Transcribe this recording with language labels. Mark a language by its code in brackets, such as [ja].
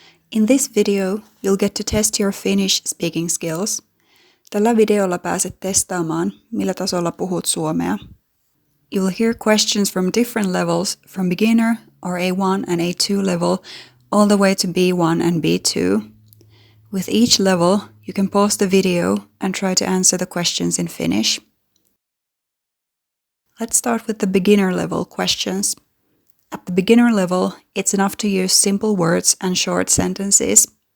[en] In this video, you'll get to test your Finnish speaking skills. [fi] Tällä videolla pääset testaamaan, millä tasolla puhut suomea. [en] You'll hear questions from different levels, from beginner or A1 and A2 level, all the way to B1 and B2. With each level, you can pause the video and try to answer the questions in Finnish. Let's start with the beginner level questions. At the beginner level, it's enough to use simple words and short sentences.